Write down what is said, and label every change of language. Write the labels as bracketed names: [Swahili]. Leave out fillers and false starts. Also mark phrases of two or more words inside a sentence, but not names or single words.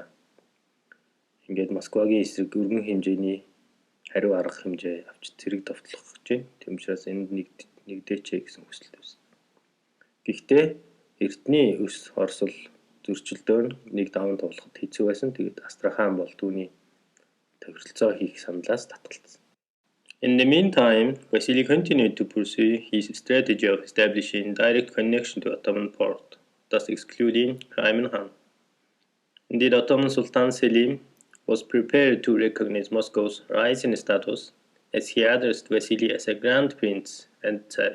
[Mongolian] Ингээд Москвагийн эсрэг өргөн хэмжээний хариу арга хэмжээ авч зэрэг довтлох гэж байна. Тэм учраас энд нэгдээчээ гэсэн хүсэлт байсан. Гэхдээ эртний өс орсол зөрчилдөөр нэг даван тоглоход хэцүү байсан. Тэгээд Астрахань бол түүний тохиролцоо хийх саналаас татгалцсан. [English] In the meantime, Vasily continued to pursue his strategy of establishing direct connection to Ottoman port, thus excluding Crimean Han. Indeed, Ottoman Sultan Selim was prepared to recognize Moscow's rising status as he addressed Vasily as a Grand Prince and Tsar.